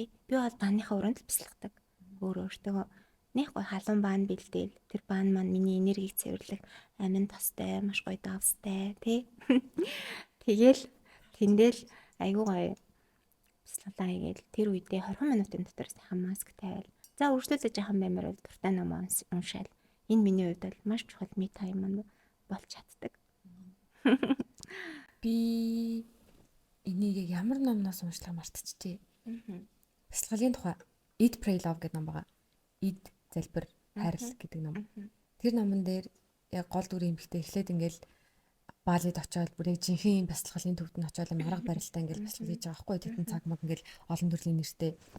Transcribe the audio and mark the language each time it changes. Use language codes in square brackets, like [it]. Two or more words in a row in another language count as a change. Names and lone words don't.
[mn] Би бол бааныхаа өрөөнд л бясалгадаг. Өөртөө нэг гой халуун баан бэлдээл тэр баан маань миний энергийг цэвэрлэх амин тостой маш гоё давстай тий. Тэгэл тэндэл айгуу гоё бясалгалаа хийгээл тэр үедээ 20 минутын дотор сайхан маск тавиал. За өөрчлөлтөж яхан баймаар бол дуртай ном уншаал. Энэ миний хувьд бол маш чухал [en] me time [mn] маань болж чаддаг. Би энийг ямар номноос уншлаа мартчихжээ. бясалгалын тухай Eat Pray Love гэдэг ном байгаа. Eat залбир хайрл гэдэг ном. Тэр номон дээр яг гол дүрийн эмэгтэй эхлээд ингээл Балид очиод бүр яг жинхэнэ бясалгалын төвд нь очиод марга барилтаа ингээл бясалгал хийж байгаа байхгүй тэдэн цаг маг ингээл олон төрлийн нэртэй.